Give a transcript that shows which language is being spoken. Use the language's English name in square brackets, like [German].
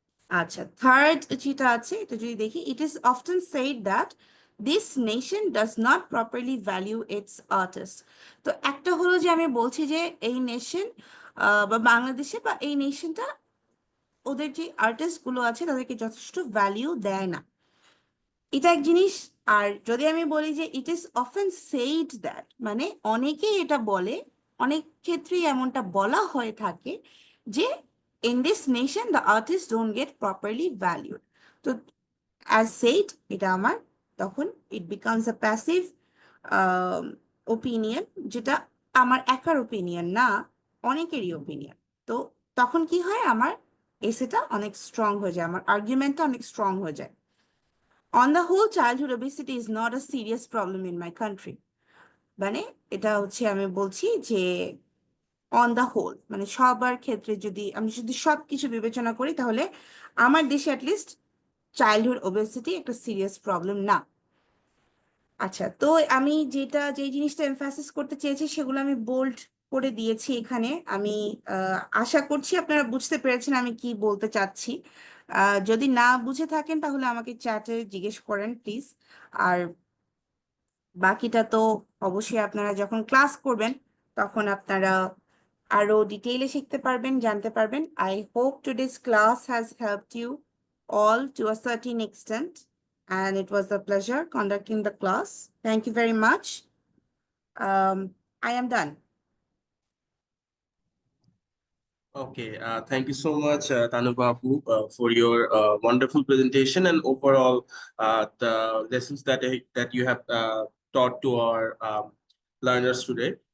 [Bangla] আচ্ছা, থার্ড যেটা আছে এটা যদি দেখি, [English] it is often said that this nation does not properly value its artists. [Bangla] তো একটা হলো যে আমি বলছি যে এই নেশন বা বাংলাদেশে বা এই নেশনটা ওদের যে আর্টিস্ট গুলো আছে তাদেরকে যথেষ্ট ভ্যালিউ দেয় না, এটা এক জিনিস। আর যদি আমি বলি যে [English] it is often said that, [Bangla] মানে অনেকেই এটা বলে, অনেক ক্ষেত্রেই এমনটা বলা হয়ে থাকে যে [English] In this nation the artist don't get properly valued. [Bangla] তো অ্যাজ সেইড এটা আমার তখন [English] it becomes a passive opinion, [Bangla] যেটা আমার একার ওপিনিয়ন না, অনেকেরই ওপিনিয়ন। তো তখন কি হয়, আমার এসেটা অনেক স্ট্রং হয়ে যায়, আমার আর্গুমেন্টটা অনেক স্ট্রং হয়ে যায়। [English] On the whole, childhood obesity is not a serious problem in my country. [Bangla] মানে এটা হচ্ছে আমি বলছি যে অন দ্য হোল, মানে সবার ক্ষেত্রে যদি আমি যদি সবকিছু বিবেচনা করি তাহলে আমার দেশে অ্যাটলিস্ট চাইল্ডহুড ওবেসিটি একটা সিরিয়াস প্রবলেম না। আচ্ছা, তো আমি যে জিনিসটা এমফাসিস করতে চেয়েছি সেগুলো আমি বোল্ড করে দিয়েছি এখানে। আমি আশা করছি আপনারা বুঝতে পেরেছেন আমি কি বলতে চাচ্ছি। যদি না বুঝে থাকেন তাহলে আমাকে চ্যাটে জিজ্ঞেস করেন প্লিজ। আর বাকিটা তো অবশ্যই আপনারা যখন ক্লাস করবেন তখন আপনারা আরো ডিটেইলে শিখতে পারবেন, জানতে পারবেন। [English] I hope today's class has helped you all to a certain extent, and it was a pleasure conducting the class. Thank you very much. I am done. Okay, thank you so much, Tanubabu, for your wonderful presentation and overall the lessons that you have taught to our learners today.